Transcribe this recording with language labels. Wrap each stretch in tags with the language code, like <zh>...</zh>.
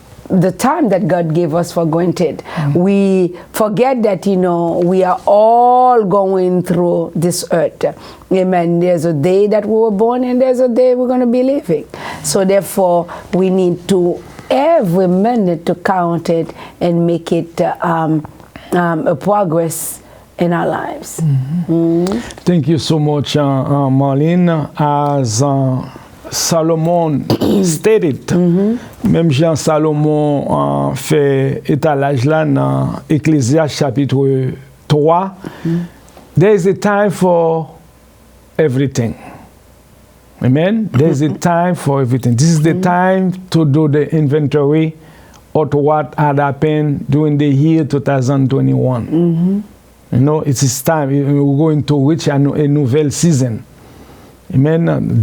<en>the time that God gave us for granted. We forget that, we are all going through this earth. Amen. There's a day that we were born and there's a day we're going to be living. So therefore, we need to every minute to count it and make it a progress in our lives. Thank you so much, Marlene. As Salomon stated,</en> <fr>même Jean Salomon fait étalage là dans Ecclésiaste chapitre 3,</fr> <en>there is a time for everything. Amen? There is a time for everything. This is the time to do the inventory of what had happened during the year 2021. It is time. We're going to reach a nouvelle season. Amen.</en>